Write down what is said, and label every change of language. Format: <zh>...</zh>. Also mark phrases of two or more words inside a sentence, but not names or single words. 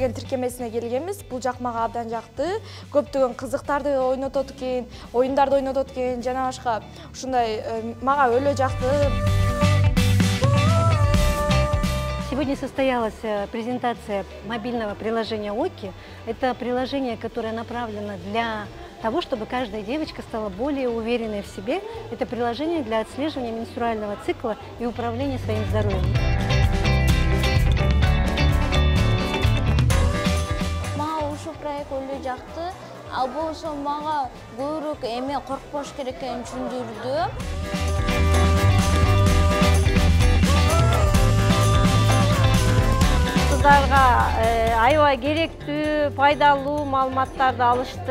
<ky>тиркемесине келгенбиз. Бул жак мага абдан жакты. Көптөгөн кызыктарды ойнотот экен, оюндарды ойнотот экен, жана башка ушундай мага өлө жакты.</ky> <ru>Сегодня состоялась презентация мобильного приложения ОКИ. Это приложение, которое направлено для того, чтобы каждая девочка стала более уверенной в себе. Это приложение для отслеживания менструального цикла и управления своим здоровьем.</ru> <ky>Мага ушу проект өлө жакты. Ал болсо мага көбүрөөк эме коркпош керек экенин түшүндүрдү. Кыздарга аябай керектүү, пайдалуу маалыматтарды алышты.</ky>